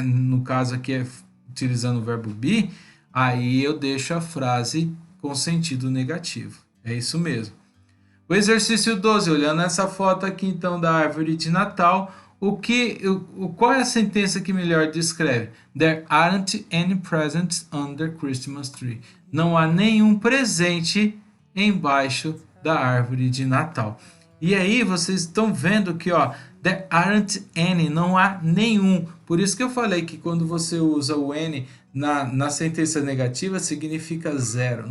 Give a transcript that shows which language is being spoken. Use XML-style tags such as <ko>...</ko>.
<pt>No caso aqui é utilizando o verbo be, aí eu deixo a frase com sentido negativo. É isso mesmo. O exercício 12, olhando essa foto aqui então da árvore de Natal, qual é a sentença que melhor descreve?</pt> <en>There aren't any presents under Christmas tree.</en> <pt>Não há nenhum presente embaixo da árvore de Natal. E aí vocês estão vendo que, ó,</pt> <en>there aren't any,</en> <pt>não há nenhum. Por isso que eu falei que quando você usa o N na sentença negativa significa zero.</pt>